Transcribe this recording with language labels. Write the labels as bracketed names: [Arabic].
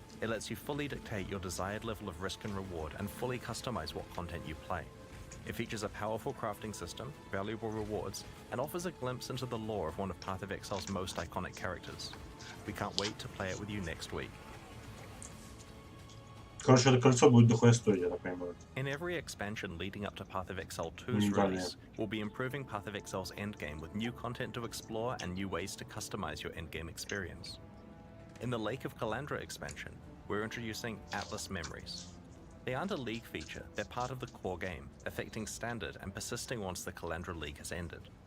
[English] It lets you fully dictate your desired level of risk and reward and fully customize what content you play. It features a powerful crafting system, valuable rewards, and offers a glimpse into the lore of one of Path of Exile's most iconic characters. We can't wait to play it with you next week. [Russian] Короче, это кольцо будет дохуя стоить, я так понимаю. [English] In every expansion leading up to Path of Exile 2's release, we'll be improving Path of Exile's endgame with new content to explore and new ways to customize your endgame experience. In the Lake of Calandra expansion, we're introducing Atlas Memories. They aren't a league feature, they're part of the core game, affecting standard and persisting once the Calandra League has ended.